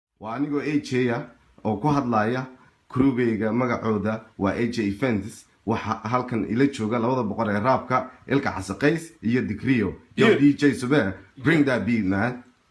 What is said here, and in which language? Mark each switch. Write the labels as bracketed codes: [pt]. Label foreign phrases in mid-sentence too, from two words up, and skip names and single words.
[so] Waa anigoo A J ah oo ku hadlaya crew-gayga, magacooda waa A J Events. Waxa halkan ila jooga labada boqor ee raabka, Ilka Xase Qays iyo Digriyo. [en] Yo, Yeah. D J Sube, bring that beat, man.